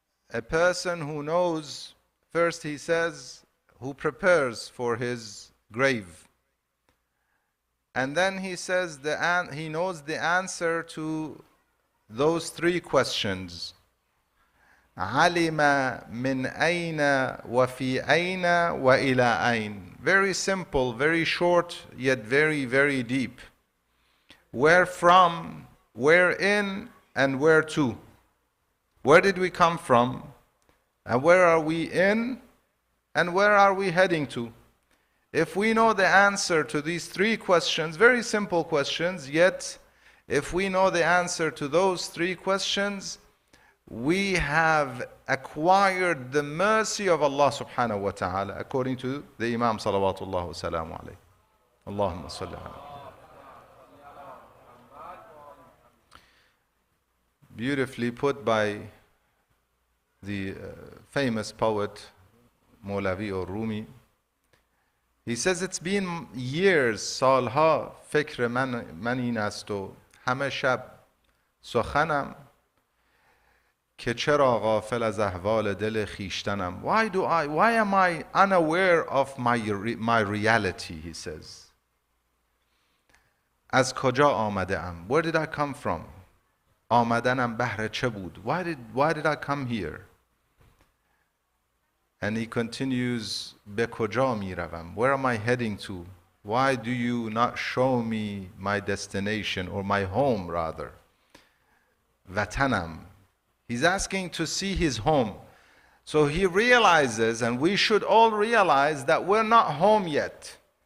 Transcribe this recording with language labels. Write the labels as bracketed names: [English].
[English] A person who knows, first he says, who prepares for his grave. And then he says he knows the answer to those three questions. [Arabic] علم من أين وفي أين وإلى أين. [English] Very simple, very short, yet very, very deep. Where from, where in, and where to. Where did we come from? And where are we in? And where are we heading to? If we know the answer to these three questions, very simple questions, yet if we know the answer to those three questions, we have acquired the mercy of Allah subhanahu wa ta'ala, according to the Imam salawatullah wa salamu alayhi. [Arabic] Allahumma salli ala. [English] Beautifully put by the famous poet Mawlavi or Rumi. He says, it's been years, [Persian] سالها فکر من این است و همه شب سخنم که چرا غافل از احوال دل خیشتنم. [English] Why am I unaware of my reality, he says. [Persian] از کجا آمده ام? [English] Where did I come from? [Persian] آمدنم بهر چه بود? [English] Why did I come here? And he continues, [Persian] به کجا می روم? [English] Where am I heading to? Why do you not show me my destination, or my home rather? [Persian] وطنم. [English] He's asking to see his home. So he realizes, and we should all realize, that we're not home yet.